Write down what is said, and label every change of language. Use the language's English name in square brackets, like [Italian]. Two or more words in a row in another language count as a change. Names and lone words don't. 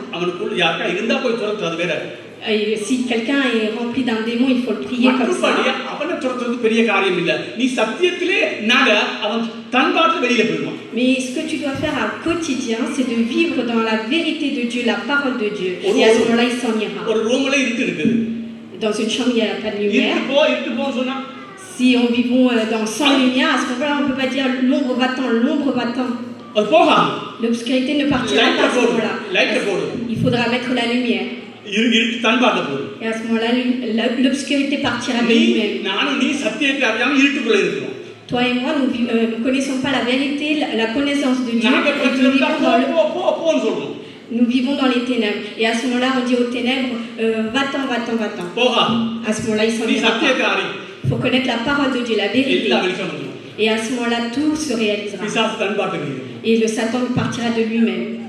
[Tamil] அவனுக்குள்ள யாருக்கா இருந்தா போய் துரத்து, அது வேற. [French] Si quelqu'un est rempli d'un démon, il faut le prier comme ça. [Tamil] அவனை துரத்துறது பெரிய காரியம் இல்ல. நீ சத்தியத்திலே நட, அவன் தன் பாட்டு வெளியில போயிடுவான். [French] Mais ce que tu dois faire au quotidien, c'est de vivre dans la vérité de Dieu, la parole de Dieu. Et à ce moment-là, il s'en ira. [Tamil] ஒரு ரூம்ல இருட்டு இருக்குது. [French] Dans une chambre, il n'y a pas de lumière. [Tamil] இருட்டு போ சொன்னா [French] Si on vivons sans lumière, à ce moment-là, on ne peut pas dire l'ombre va-t'en, l'ombre va-t'en. [Tamil] அது போகாது. [French] L'obscurité ne partira pas à ce moment-là. Il faudra mettre la lumière. [Tamil] இருட்டு தன் பாட்டு போடு. [French] Et à ce moment-là, l'obscurité partira de lui-même. [Tamil] நானும் நீ சத்தியத்தை அறியாம இருட்டுக்குள்ள இருக்கிறோம். [French] Toi et moi, nous ne connaissons pas la vérité, la connaissance de Dieu. Nous vivons dans les ténèbres. Et à ce moment-là, on dit aux ténèbres, va-t'en, va-t'en, va-t'en. À ce moment-là, il s'en ira pas. Il faut connaître la parole de Dieu, la vérité. Et à ce moment-là, tout se réalisera. Et le Satan partira de lui-même.